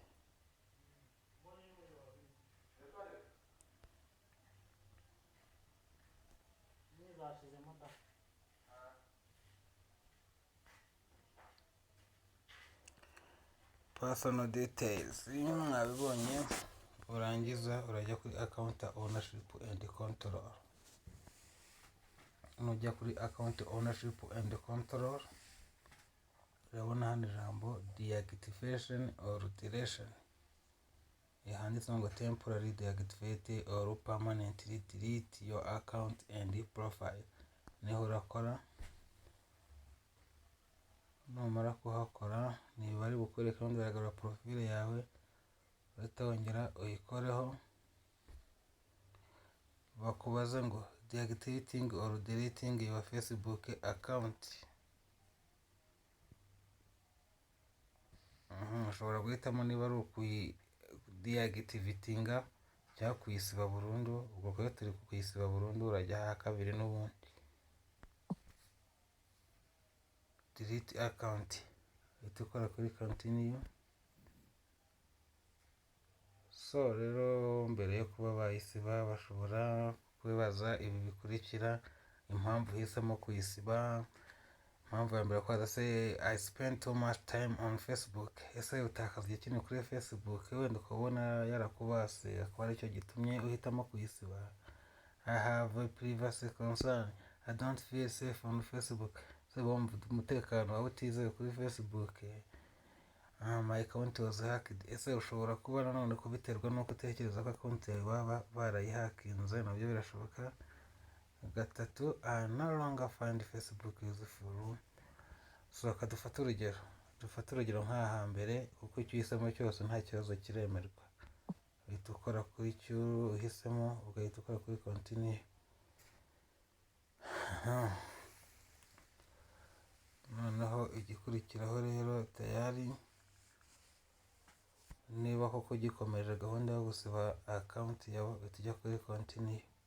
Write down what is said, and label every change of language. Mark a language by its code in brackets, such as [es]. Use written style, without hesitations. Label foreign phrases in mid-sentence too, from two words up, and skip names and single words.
[en] Personal details [rw] mwabibonye. Urangiza urajya kuri [en] account ownership and control. [rw] Nujya kuri [en] account ownership and control [rw] urabona hano ijambo [en] deactivation or deletion. [rw] Handitse ngo [en] temporary deactivate or permanently delete your account and profile. [rw] Niho urakora. Numara kuhakora niba ari bukwereka ngaragara profile yawe utongera uyikoreho. Bakubaza ngo [en] deactivating or deleting your Facebook account. [rw] Ushobora guhitamo niba ari deactivatinga cyangwa kuyisiba burundu. Ubwo ko turi kuyisiba burundu urajya ha kabiri n'ubundi. [en] Delete account. [rw] Ukora kuri continue. So rero mbere yo kuba bayisiba bashobora kwibaza ibi bikurikira: impamvu uhisemo kuyisiba. Impamvu ya mbere kwaza se [en] I spend too much time on Facebook. [rw] Ese utakaza igihe kinini kuri Facebook wenda ukabona yarakubase akaba aricyo gitumye uhitamo kuyisiba. [en] I have a privacy concern. I don't feel safe on Facebook. [rw] So bumva umutekano wawe utizewe kuri Facebook. [en] My account was hacked. [rw] Ese ushobora kuba nanone kubiterwa nuko utekereza ko account yawe baba barayihakinze, nabyo birashoboka. Gatatu, [en] I no longer find Facebook useful. [rw] So kadufata urugero. Dufata urugero nk'aha mbere kuko icyo uhisemo cyose nta kibazo kiremerwa. Uhita ukora kuri cyo uhisemo ugahita ukora kuri continue. Noneho igikurikiraho rero tayari niba koko gikomeje gahunda yo gusiba account yawe utujya kuri continue.